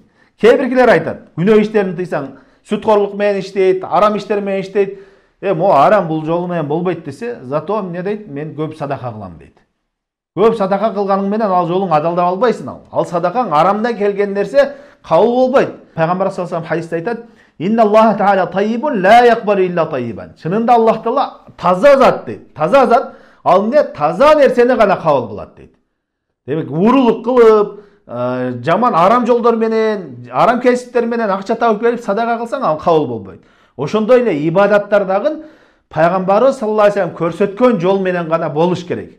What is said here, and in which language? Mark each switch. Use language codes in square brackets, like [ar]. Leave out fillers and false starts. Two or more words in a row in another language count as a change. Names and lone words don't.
[ky] Кээ биркилер айтат, күнөө иштерин тыйсаң, сүткорлук менен иштейт, арам иштер менен иштейт. Могу арам бул жолу менен болбойт десе, зато эмне дейт? Мен көп садака кылам дейт. Көп садака кылганың менен ал жолуң адалдап албайсың ал. Ал садакаң арамдан келген нерсе кабыл болбойт. Пайгамбар [ar] صلى الله عليه [ky] хадисте айтат: [ar] "إن الله تعالى طيب لا يقبل إلا طيبا." [ky] Чынында Аллах Таала таза зат дейт. Таза зат, ал эмне? Таза нерсени гана кабыл кылат дейт. Демек, урулук кылып, жаман арам жолдор менен, арам кесиптер менен акча табып келип садака кылсаң ал кабыл болбойт. Ошондой эле ибадаттар дагы пайгамбарыбыз [ar] صلى الله عليه وسلم [ky] көрсөткөн жол менен гана болуш керек.